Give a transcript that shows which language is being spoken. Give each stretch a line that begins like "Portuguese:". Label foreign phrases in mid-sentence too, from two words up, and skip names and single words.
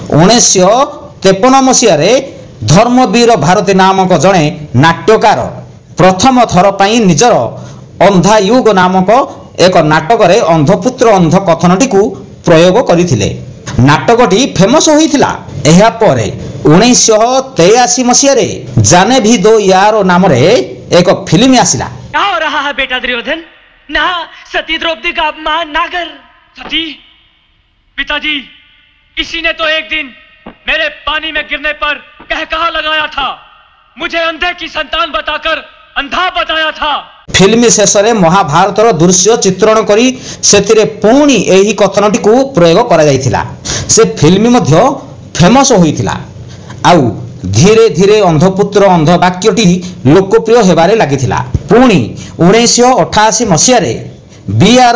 Odia: 1953 ମସିହାରେ ଧର୍ମବୀର ଭାରତୀ ନାମକ ଜଣେ ନାଟ୍ୟକାର ପ୍ରଥମ ଥର ପାଇଁ ନିଜର ଅନ୍ଧାୟୁଗ ନାମକ ଏକ ନାଟକରେ ଅନ୍ଧପୁତ୍ର ଅନ୍ଧ କଥନଟିକୁ ପ୍ରୟୋଗ କରିଥିଲେ। ନାଟକଟି ଫେମସ୍ ହୋଇଥିଲା। ଏହାପରେ 1983 ମସିହାରେ ଜାନେ ଭି ଦୋ यारो ନାମରେ ଏକ ଫିଲ୍ମ ଆସିଲା।
Hindi: क्या हो रहा है बेटा दुर्योधन? ना सती द्रौपदी का अपमान ना कर। सती? पिताजी, किसी ने तो एक दिन मेरे पानी में गिरने पर कहा लगाया था, मुझे अंधे की संतान बताकर अंधा बताया था।
Odia: फिल्म शेषରେ ମହାଭାରତର ଦୃଶ୍ୟ ଚିତ୍ରଣ କରି ସେଥିରେ ପୁଣି ଏହି କଥନଟିକୁ ପ୍ରୟୋଗ କରାଯାଇଥିଲା। ସେ ଫିଲ୍ମ ମଧ୍ୟ ଫେମସ୍ ହୋଇଥିଲା। ଆଉ ଧୀରେ ଧୀରେ ଅନ୍ଧପୁତ୍ର ଅନ୍ଧ ବାକ୍ୟଟି ଲୋକପ୍ରିୟ ହେବାରେ ଲାଗିଥିଲା। ପୁଣି 1988 ମସିହାରେ B.R.